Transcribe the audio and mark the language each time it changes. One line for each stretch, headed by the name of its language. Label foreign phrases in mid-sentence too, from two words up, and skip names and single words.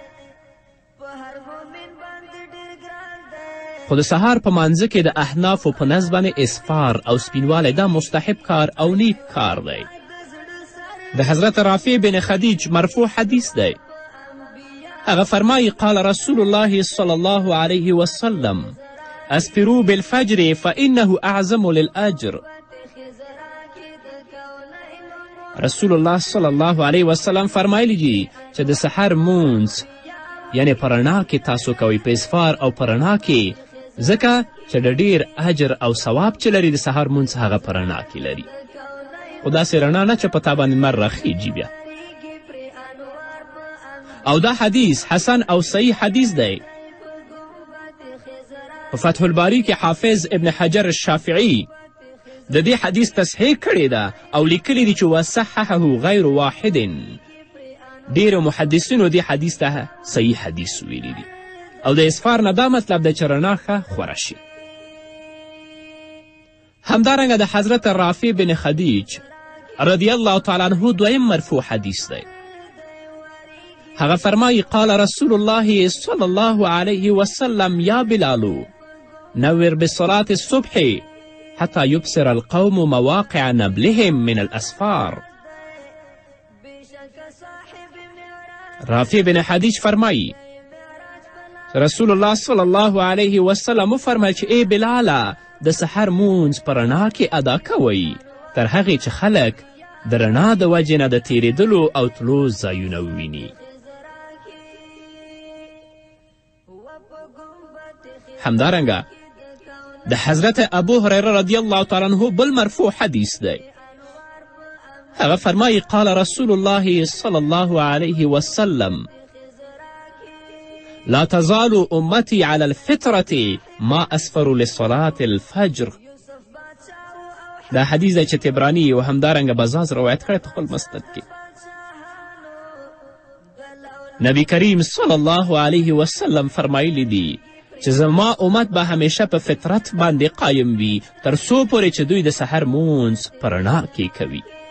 Pashto: خو د سهار په مانځه کې د احنافو په نظر باندې اسفار او سپینوالی دا مستحب کار او نیک کار دی. د حضرت رافع بن خدیج مرفوع حدیث دی. هغه فرمایي
Arabic: قال رسول الله صلی الله علیه وسلم اسفروا بالفجر فإنه اعظم للأجر.
Pashto: رسول الله
Arabic: صلی الله علیه وسلم
Pashto: فرمایلی دي چې د سحر مونځ یعنی په رڼا کې تاسو کوئ په اسفار او په رڼا کې، ځکه چې د ډیر اجر او ثواب چې لري د سحر مونځ هغه په رڼا کې لري، خو داسې رڼا نه چې په تا باندې لمر راخیږي بیا. او دا حدیث حسن او صحیح حدیث دی. په فتح الباری کې حافظ ابن حجر الشافعي د دې حدیث تصحیح کړې ده او لیکلی دي چې
Arabic: وصححه غیر واحد.
Pashto: ډیرو محدثینو دې حدیث ته صحیح حدیث ویلی دي او د اسفار نه دا مطلب دی چې رڼا ښه خوره شي. همدارنګه د حضرت رافع بن خدیج
Arabic: رضی الله تعالی عنه
Pashto: دویم مرفوع حدیث دی. هغه فرمایي
Arabic: قال رسول الله صلی الله علیه وسلم یا بلال نور بصلاة الصبح حتى يبصر القوم مواقع نبلهم من الأسفار.
Pashto: رافع بن حدیج فرمایی رسول الله
Arabic: صلی الله علیه وسلم
Pashto: وفرمیل چې ای بلاله د سحر مونځ په رڼا کې ادا کوئ تر هغې چې خلک د رڼا د وجې نه د تیریدلو او تلو ځایونه وویني. همدارنګه د حضرت ابو هریره
Arabic: رضی الله تعالی عنه
Pashto: بل مرفوع حدیث دی. هغه فرمایی
Arabic: قال رسول الله صلی الله علیه وسلم لا تزال امتی علی الفطرة ما اسفروا لصلاة الفجر.
Pashto: دا حدیث دی چې تبرانی و همدارنګه بزاز روایت کړی په خپل مسند کې. نبی کریم
Arabic: صلی الله علیه وسلم
Pashto: فرمایلی دی چې زما امت به همیشه په فطرت باندې قایم وي تر څو پورې چې دوی د سحر مونځ په رڼا کې کوي.